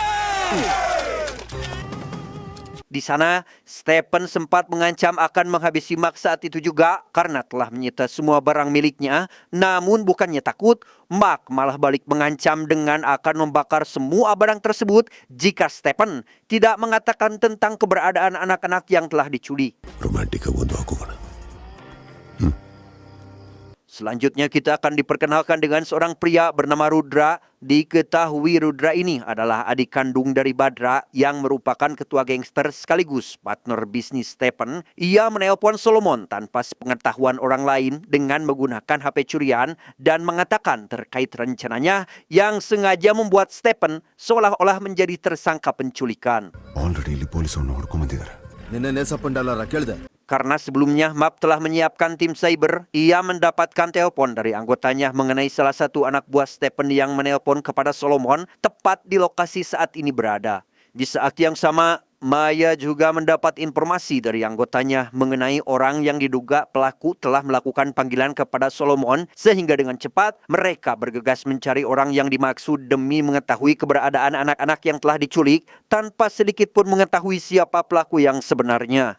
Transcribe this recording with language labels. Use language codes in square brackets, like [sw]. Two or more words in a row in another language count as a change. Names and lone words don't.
[id] Di sana, Stephen sempat mengancam akan menghabisi Mark saat itu juga karena telah menyita semua barang miliknya. Namun bukannya takut, Mark malah balik mengancam dengan akan membakar semua barang tersebut jika Stephen tidak mengatakan tentang keberadaan anak-anak yang telah diculik. [kn] ರೊಮ್ಯಾಂಟಿಕ್ ಒಂದು ಹಾಕೋಣ. [id] Selanjutnya kita akan diperkenalkan dengan seorang pria bernama Rudra. Diketahui Rudra ini adalah adik kandung dari Badra yang merupakan ketua gangster sekaligus partner bisnis Stephen. Ia menelpon Solomon tanpa sepengetahuan orang lain dengan menggunakan HP curian dan mengatakan terkait rencananya yang sengaja membuat Stephen seolah-olah menjadi tersangka penculikan. [kn] ಆಲ್ರೆಡಿ ಇಲ್ಲಿ ಪೊಲೀಸರು ನೋಡ್ಕೊಂಬಂದಿದ್ದಾರೆ. ನಿನ್ನೆ ಸಪ್ಪಂಡಾಲಾರ ಕೇಳಿದೆ. [id] Karena sebelumnya MAP telah menyiapkan tim cyber, ia mendapatkan telepon dari anggotanya mengenai salah satu anak buah Stephen yang menelpon kepada Solomon tepat di lokasi saat ini berada. Di saat yang sama, Maya juga mendapat informasi dari anggotanya mengenai orang yang diduga pelaku telah melakukan panggilan kepada Solomon, sehingga dengan cepat mereka bergegas mencari orang yang dimaksud demi mengetahui keberadaan anak-anak yang telah diculik tanpa sedikit pun mengetahui siapa pelaku yang sebenarnya.